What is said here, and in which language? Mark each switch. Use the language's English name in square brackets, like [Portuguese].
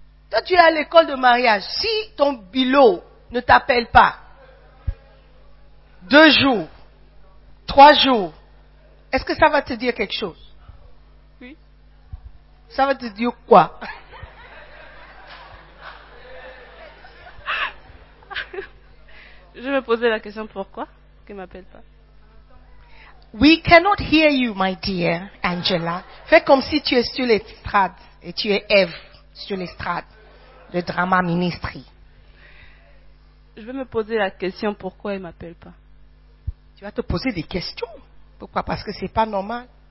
[French] Toi, tu es à l'école de mariage. Si ton bilot ne t'appelle pas, 2 jours, 3 jours, est-ce que ça va te dire quelque chose? Oui. Ça va te dire quoi? Je me posais la question pourquoi qu'il ne m'appelle pas. [English] We cannot hear you, my dear Angela. [French] Fais comme si tu es sur l'estrade et tu es Eve sur l'estrade, le drama ministry. Je vais me poser la question pourquoi il ne m'appelle pas. Tu vas te poser des questions. Pourquoi? Parce que ce n'est pas normal.